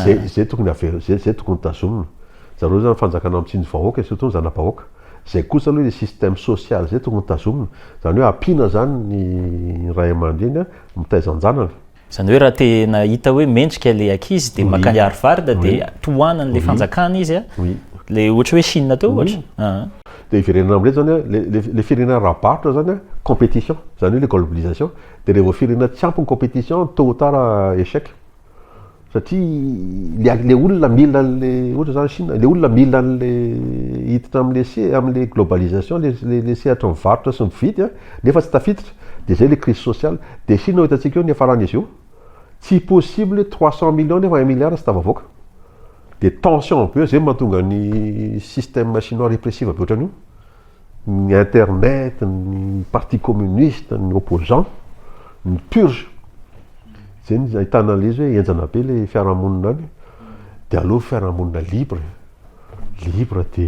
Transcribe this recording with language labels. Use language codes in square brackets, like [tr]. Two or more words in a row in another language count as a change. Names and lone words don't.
[mg] zay tokony zay tokony tazomina zareo zany fanjakana amin'ny tsindry vahoaka surtout ny zanavahoaka zay kosa aloha le [fr] système social [mg] zay tokony tazomina zany hoe ampiana zany ny ray aman-dreny mitaizanjanana zany hoe raha tena hita hoe mendrika le ankizy dia makany Harvard dia tohanany le fanjakana izy le ohatra hoe Chine teo ohatra dia firenena amin'ireny zany le firenena rabarotra zany compétition zany hoe le globalisation dia rehefa firenena tsy ampy ny compétition [fr] tôt ou tard échec [mg] satria le olona mila an'le ohatra zany Chine le olona mila an'le hiditra amin'le globalisation le sehatra mivarotra sy mividy nefa tsy tafiditra dia zay le [fr] crise sociale [mg] dia Chine hitantsika eo ny afaran'izy io tsy possible 300 millions nefa 1 milliard sy tavavoaka dia tension be zay mahatonga ny [fr] système chinois répressif [mg] be ohatran'io ny internet ny [fr] parti communiste [mg] ny opposant ny purge zay ny ahitana le izy hoe enjana be le fiarahamonina any dia aleo fiarahamonina libre dia